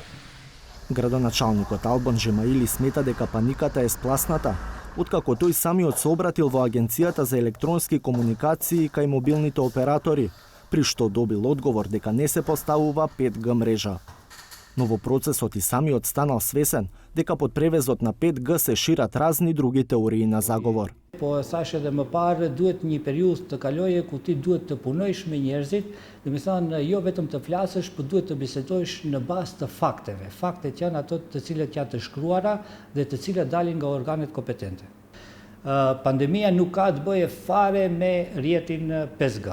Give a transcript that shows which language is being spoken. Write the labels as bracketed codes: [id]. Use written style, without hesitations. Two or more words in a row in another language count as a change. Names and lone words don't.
[mk] Градоначалникот Албан Жемаили смета дека паниката е спласната, откако тој самиот се обратил во Агенцијата за електронски комуникации кај мобилните оператори, при што добил одговор дека не се поставува 5G мрежа. Но во процесот и самиот станал свесен дека под превезот на 5G се шират разни други теории на заговор. [sq] Po sa që dhe më parë duhet një periudhë të kalojë ku ti duhet të punojsh me njerëzit, dhe më thënë jo vetëm të flasësh, por duhet të bisedosh në bazë të fakteve. Faktet janë ato të cilët janë të shkruara dhe të cilët dalin nga organet kompetente. Pandemia nuk ka të bëje fare me rrjetin 5G.